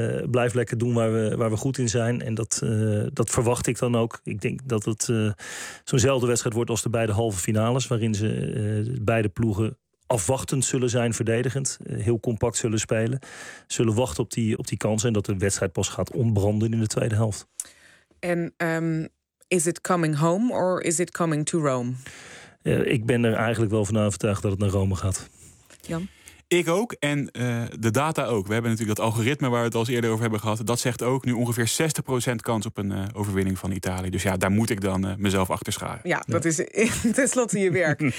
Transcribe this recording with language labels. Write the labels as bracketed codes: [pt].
[nl] Blijf lekker doen waar we goed in zijn. En dat verwacht ik dan ook. Ik denk dat het zo'nzelfde wedstrijd wordt als de beide halve finales, waarin ze beide ploegen afwachtend zullen zijn, verdedigend. Heel compact zullen spelen. Zullen wachten op die kansen en dat de wedstrijd pas gaat ontbranden in de tweede helft. [en] En is it coming home or is it coming to Rome? [nl] Ik ben er eigenlijk wel van overtuigd dat het naar Rome gaat. Jan? Ik ook. En de data ook. We hebben natuurlijk dat algoritme waar we het al eerder over hebben gehad. Dat zegt ook nu ongeveer 60% kans op een overwinning van Italië. Dus ja, daar moet ik dan mezelf achter scharen. Ja, dat is tenslotte je werk.